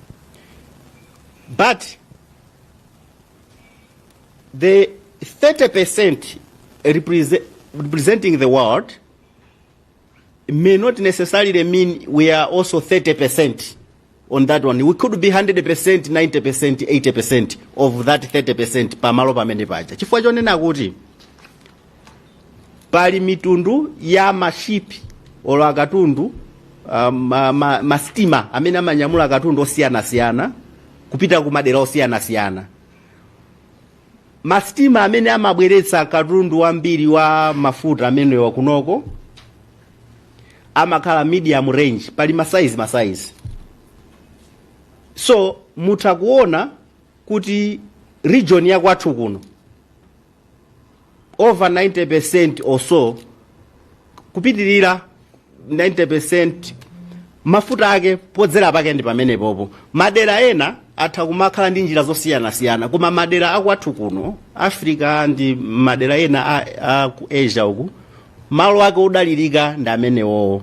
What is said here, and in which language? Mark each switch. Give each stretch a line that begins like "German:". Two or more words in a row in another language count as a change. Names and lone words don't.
English: But the 30% representing the world may not necessarily mean we are also 30% on that one. We could be 100%, 90%, 80% of that 30%
Nyanja: pamalo pamene paja. Chifukwa chonena kuti pali mitundu ya mashipi olo akatundu, mastima amene amanyamula akatundu osiyana-siyana kupita kumadera osiyana-siyana. Mastima amene amabweretsa katundu wambiri wa mafuta amene wa kunoko amakhala
English: medium range,
Nyanja: pali masize. So mutakuona kuti region ya kwathu kuno
English: over 90% or so
Nyanja: kupitirira 90% mafuta ake podzera pake ndi pamene popo. Madera ena atha kumakhala ndi njira zosiyana-siyana, koma madera akwathu kuno Africa ndi madera ena a ku Asia uku malo ake odalirika ndi amenewo.